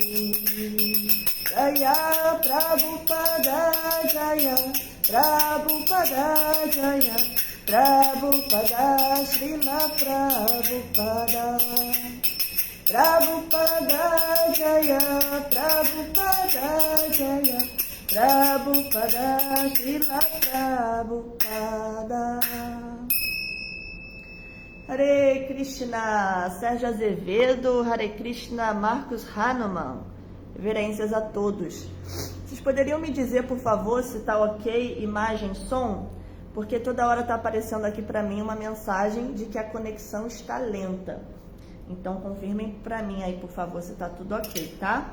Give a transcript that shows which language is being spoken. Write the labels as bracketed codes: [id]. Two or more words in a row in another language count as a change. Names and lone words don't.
[pt] Jaya Prabhupada Jaya Prabhupada Jaya Prabhupada Srila Prabhupada Prabhupada Jaya Prabhupada Jaya Prabhupada Srila Prabhupada. Hare Krishna, Sérgio Azevedo, Hare Krishna, Marcos Hanuman, reverências a todos. Vocês poderiam me dizer, por favor, se está ok, imagem, som? Porque toda hora está aparecendo aqui para mim uma mensagem de que a conexão está lenta. Então, confirmem para mim aí, por favor, se está tudo ok, tá?